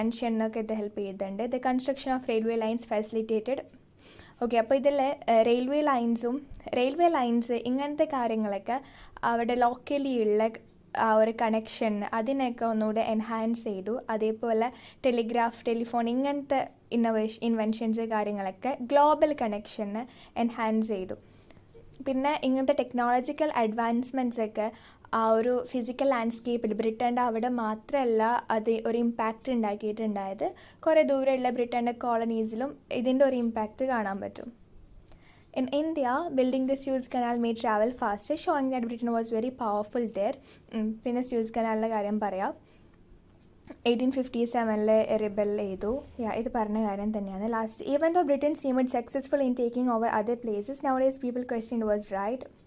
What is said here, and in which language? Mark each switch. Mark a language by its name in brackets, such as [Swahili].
[Malayalam] എന്നൊക്കെ ഇത് ഹെൽപ്പ് ചെയ്തിട്ടുണ്ട്. [English] The construction of railway lines facilitated. [Malayalam] അപ്പോൾ ഇതിൽ റെയിൽവേ ലൈൻസ് ഇങ്ങനത്തെ കാര്യങ്ങളൊക്കെ അവിടെ ലോക്കലി ഉള്ള ആ ഒരു കണക്ഷൻ അതിനൊക്കെ ഒന്നുകൂടെ എൻഹാൻസ് ചെയ്തു. അതേപോലെ ടെലിഫോൺ ഇങ്ങനത്തെ ഇൻവെൻഷൻസ് കാര്യങ്ങളൊക്കെ ഗ്ലോബൽ കണക്ഷന് എൻഹാൻസ് ചെയ്തു. പിന്നെ ഇങ്ങനത്തെ ടെക്നോളജിക്കൽ അഡ്വാൻസ്മെൻറ്റ്സ് ഒക്കെ ആ ഒരു ഫിസിക്കൽ ലാൻഡ്സ്കേപ്പിൽ ബ്രിട്ടൻ്റെ അവിടെ മാത്രമല്ല അത് ഒരു ഇമ്പാക്റ്റ് ഉണ്ടാക്കിയിട്ടുണ്ടായത്, കുറേ ദൂരെയുള്ള ബ്രിട്ടൻ്റെ കോളനീസിലും ഇതിൻ്റെ ഒരു ഇമ്പാക്റ്റ് കാണാൻ പറ്റും. [English] In India, building the Suez Canal made travel faster, showing that Britain was very powerful there. [Malayalam] പിന്നെ സ്യൂസ് കനാലിൻ്റെ കാര്യം പറയാം. 1857 റിബൽ ചെയ്തു. ഇത് പറഞ്ഞ കാര്യം തന്നെയാണ്. Last, [English] even though Britain seemed successful in taking over other places, nowadays people question it was right.